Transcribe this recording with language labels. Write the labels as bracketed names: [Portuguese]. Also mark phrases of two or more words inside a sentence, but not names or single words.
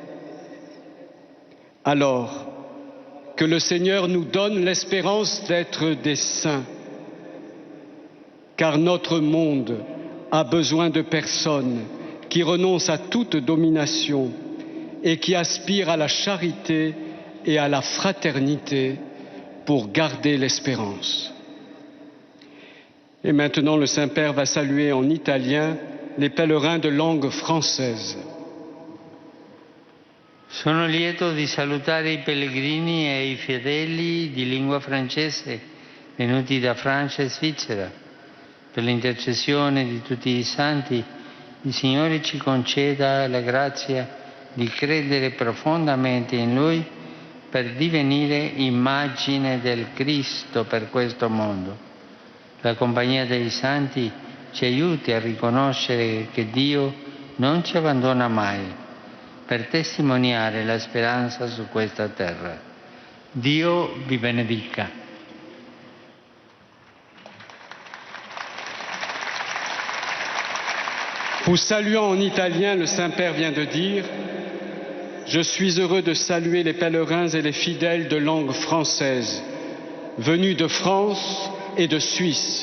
[French] Alors, que le Seigneur nous donne l'espérance d'être des saints, car notre monde a besoin de personnes qui renoncent à toute domination et qui aspirent à la charité et à la fraternité pour garder l'espérance. Et maintenant, le Saint-Père va saluer en italien les pèlerins de langue française. [Italian] Sono lieto di salutare i pellegrini e i fedeli di lingua francese venuti da Francia e Svizzera. Per l'intercessione di tutti i santi, il Signore ci conceda la grazia di credere profondamente in Lui per divenire immagine del Cristo per questo mondo. La compagnia dei santi ci aiuti a riconoscere che Dio non ci abbandona mai, per testimoniare la speranza su questa terra. Dio vi benedica. [French] Vous saluant en italien, le Saint-Père vient de dire « Je suis heureux de saluer les pèlerins et les fidèles de langue française, venus de France et de Suisse.